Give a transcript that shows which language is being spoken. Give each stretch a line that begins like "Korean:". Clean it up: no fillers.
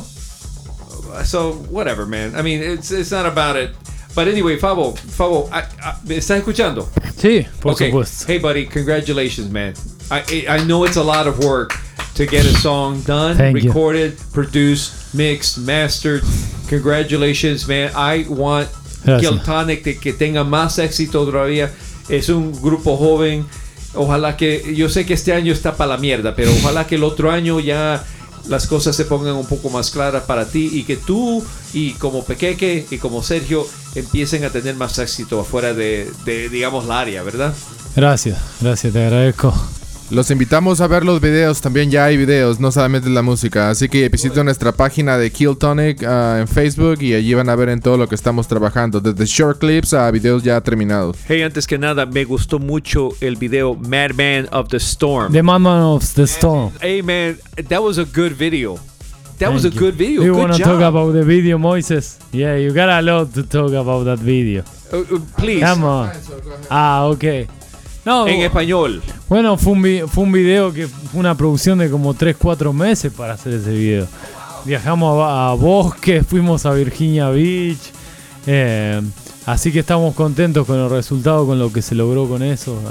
English: So, whatever, man. I mean, it's not about it. But anyway, Favo,
Spanish: ¿estás escuchando? Sí, por supuesto.
English: Hey, buddy, congratulations, man. I know it's a lot of work to get a song done, recorded, produced, mixed, mastered. Congratulations, man. I want
Spanish: Keltonic que tenga más éxito todavía. Es un grupo joven. Ojalá que... Yo sé que este año está para la mierda, pero ojalá que el otro año ya... las cosas se pongan un poco más claras para ti y que tú y como Pequeque y como Sergio empiecen a tener más éxito afuera de digamos la área, ¿verdad? Gracias, te agradezco. Los invitamos a ver los videos, también ya hay videos, no solamente la música, así que visiten nuestra página de Keltonic en Facebook y allí van a ver en todo lo que estamos trabajando, desde short clips a videos ya terminados. Hey, antes que nada, me gustó mucho el video Madman of the Storm.
English: The Madman of the Storm. Hey man, that was a good video. That was a good video. You want to talk about the video, Moises? Yeah, you got a lot to talk about that video. Please. Come on. Ah, okay.
Spanish: No, en español. Bueno, fue un video que fue una producción de como 3-4 meses para hacer ese video. Wow. Viajamos a Bosques, fuimos a Virginia Beach. Así que estamos contentos con el resultado, con lo que se logró con eso.